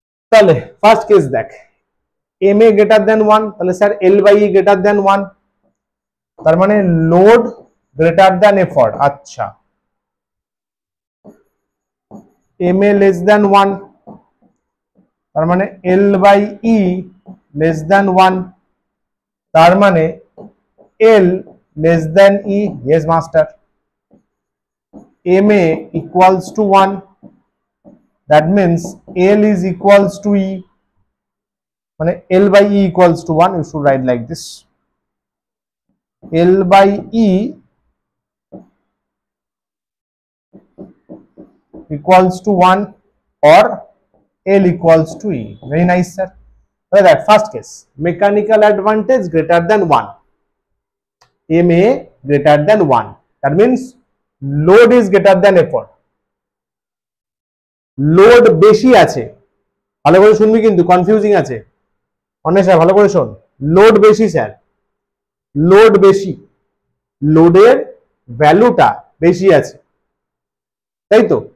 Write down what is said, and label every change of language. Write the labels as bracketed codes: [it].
[bn] তাহলে first case দেখ, M A greater than 1, তাহলে sir L by E greater than 1, তার মানে লোড গ্রেটার দেন এফর্ট। আচ্ছা, এম এ লেস দেন 1, তার মানে L by E less than 1, তার মানে L less than E. [en] Yes master. M A equals to 1, that means L is equals to E, মানে L by E equals to 1, you should write like this, L by E equals to 1 or L equals to E. Very nice sir. So that first case, mechanical advantage greater than 1, MA greater than 1, that means load is greater than effort, [bn] load বেশি আছে, ভালো করে শুনবি কিন্তু confusing আছে, অনেক sir ভালো করে শোন, লোড বেশি স্যার, লোড বেশি, লোডের ভ্যালুটা বেশি আছে, তাই তো?